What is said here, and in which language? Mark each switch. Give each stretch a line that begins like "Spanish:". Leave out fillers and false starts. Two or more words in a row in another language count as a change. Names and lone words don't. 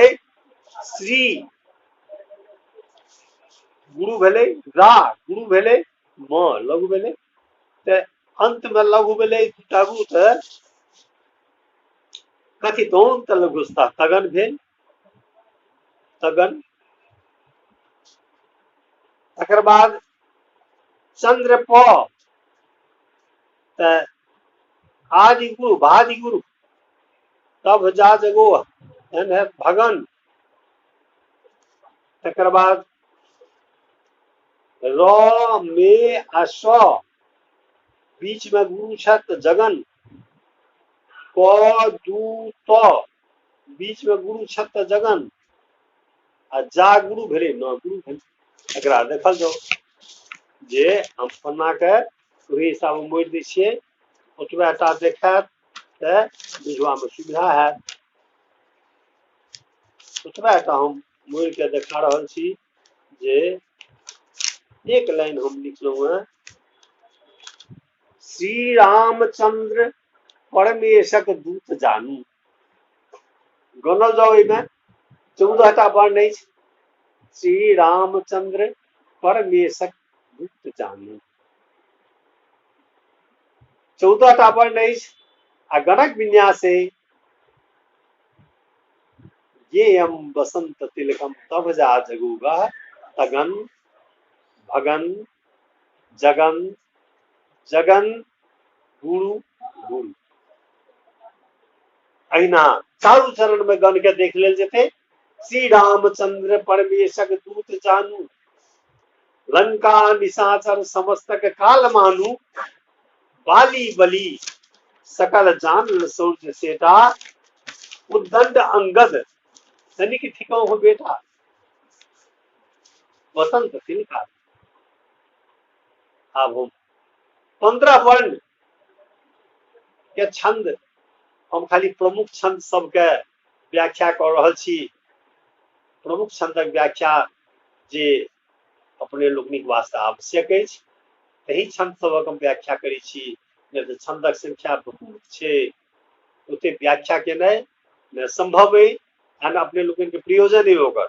Maithili: श्री गुरु भेलै, रा गुरु भेलै, म लघु भेलै, तऽ अंत में लघु भेलै तगु, तऽ कथितोंत लघुस्ता तगन भेल, तगन। तकर बाद चंद्र प, तऽ आदि गुरु भादि गुरु, तब जा जगो है भगन। तकर बाद र मे आ स, बीच में गुरु छत जगन, क दू त, बीच में गुरु छत जगन, आ जा गुरु भेलै न गुरु भेलै। एकरा देखल जाओ जे हम पन्ना के ओहि हिसाब मोड़ि दै छियै, ओतबा टा देखायत तऽ बुझबा में सुविधा हैत। ओतबा टा हम मोड़ि के देखा रहल छी जे एक लाइन हम लिखलहुँ हैं, श्री रामचंद्र परमेशक दूत जानू। गनल जाओ में 14टा वर्ण अछि। श्री रामचंद्र परमेशक दूत जानू, 14टा वर्ण अछि। आ गणक विन्यासे
Sanskrit: येयम बसंत तिलकम तब जा जगुगा,
Maithili: तगन भगन जगन जगन गुरु गुरु। अहिना चारू चरण में गण के देख लेल जेतै। श्री रामचंद्र परमेशक दूत जानू, लंका निशाचर समस्तक काल मानू, बाली बली सकल जान सूर्य सेटा, उद्दंड अंगद तनिक थिकौं हो बेटा। बसंत तिलका। अब हम 15 वर्ण के छंद, हम खाली प्रमुख छंद सबके व्याख्या कर रहल छी। प्रमुख छंदक व्याख्या जे अपने लोकनिक वास्ते आवश्यक अछि, तही छंद सबक हम व्याख्या करै छी। नहि तऽ छंदक संख्या बहुत छै, ओते व्याख्या केनाइ न संभव अइ आ न अपने लोगन के प्रयोजन अइ ओकर।